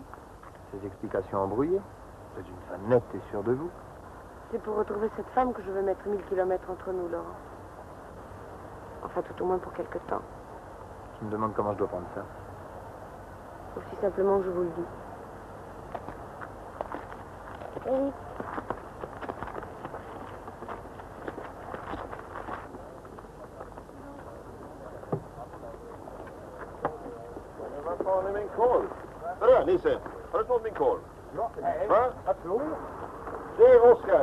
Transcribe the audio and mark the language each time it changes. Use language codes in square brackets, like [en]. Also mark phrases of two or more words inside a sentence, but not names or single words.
[fr] Ces explications embrouillées. Vous êtes une femme nette et sûre de vous. C'est pour retrouver cette femme que je veux mettre 1000 kilomètres entre nous, Laurent. Enfin, tout au moins pour quelque temps. Je me demande comment je dois prendre ça. Aussi simplement que je vous le dis. Oui. [sv] Vad fan är min korv? Hörru, Nisse. Har du snott min korv? Ja, nej. Va? Jag tror. Du, Oskar.